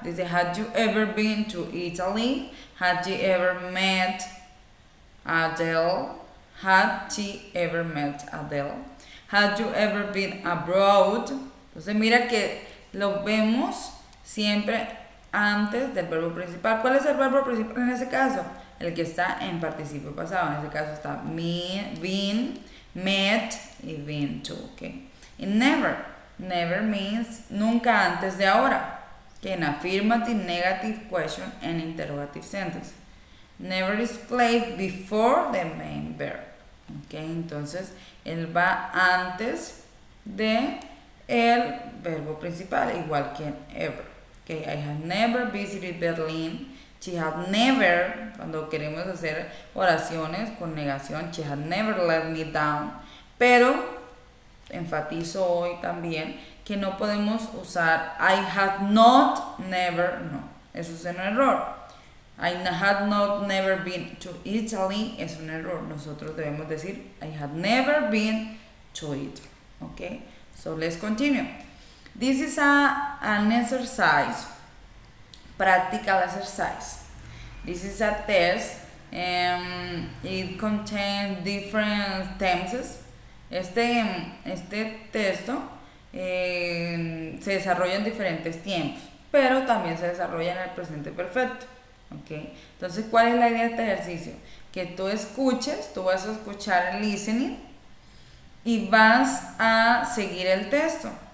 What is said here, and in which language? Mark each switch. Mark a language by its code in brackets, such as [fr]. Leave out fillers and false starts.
[es] Dice, [en] had you ever been to Italy? Had you ever met Adele? Had she ever met Adele? Had you ever been abroad? [es] Entonces mira que lo vemos siempre antes del verbo principal. ¿Cuál es el verbo principal en ese caso? El que está en participio pasado. En ese caso está been, met y been to. Okay. Y never. [en] Never means [es] nunca antes de ahora. Okay. [en] En affirmative, negative question and interrogative sentence. Never is placed before the main verb. Okay. [es] Entonces, él va antes de el verbo principal, igual que en ever. [en] Okay, I have never visited Berlin. She had never, [es] cuando queremos hacer oraciones con negación, [en] she had never let me down. [es] Pero enfatizo hoy también que no podemos usar [en] I had not, never, [es] no. Eso es un error. [en] I had not never been to Italy [es] es un error. Nosotros debemos decir [en] I had never been to Italy. Okay? So let's continue. This is an exercise, practical exercise. This is a test. It contains different tenses. [es] Este texto se desarrolla en diferentes tiempos, pero también se desarrolla en el presente perfecto. Okay. Entonces, ¿cuál es la idea de este ejercicio? Que tú vas a escuchar el listening y vas a seguir el texto.